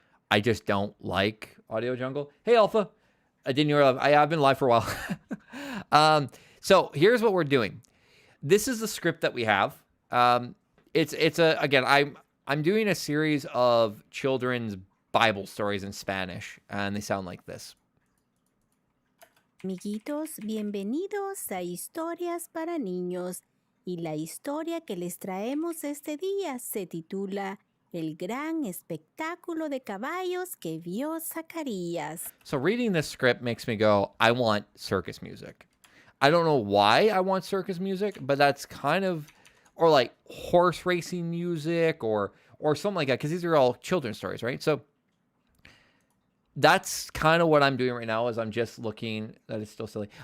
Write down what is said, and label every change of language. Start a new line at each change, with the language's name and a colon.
English: I just don't like Audio Jungle. Hey, Alpha. I didn't hear. I have been live for a while. So here's what we're doing. This is the script that we have. Again, I'm doing a series of children's Bible stories in Spanish, and they sound like this.
Spanish: Amiguitos, bienvenidos a Historias para Niños. Y la historia que les traemos este día se titula El gran espectáculo de caballos que vio Zacarías.
English: So reading this script makes me go, I want circus music. I don't know why I want circus music, but that's kind of, or like horse racing music or something like that, because these are all children's stories, right? So that's kind of what I'm doing right now. Is I'm just looking. That is still silly.